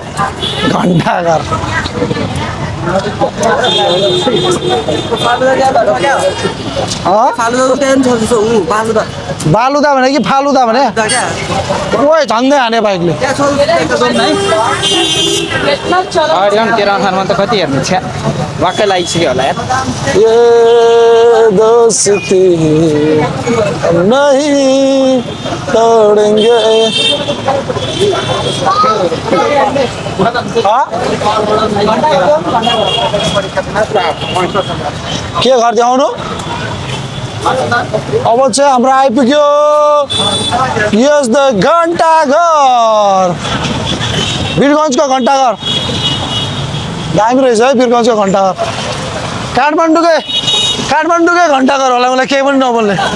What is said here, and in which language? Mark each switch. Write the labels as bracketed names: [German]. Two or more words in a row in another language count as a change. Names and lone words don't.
[Nepali] घन्टाघर बालुदा भने कि फालुदा भने ओए झन्डै हाने बाइकले तेरो अनुसारमा त कति हेर्नु छ वाक्कै लागिसक्यो होला यार ये दोस्ती हम नहीं तोड़ेंगे के घर देखाउनु अब चाहिँ हाम्रो आइपुग्यो यस द घन्टाघर वीरगन्जको घन्टाघर दामी रहेछ है वीरगन्जको घन्टाघर काठमाडौँकै घन्टाघर होला मलाई केही पनि नबोल्ने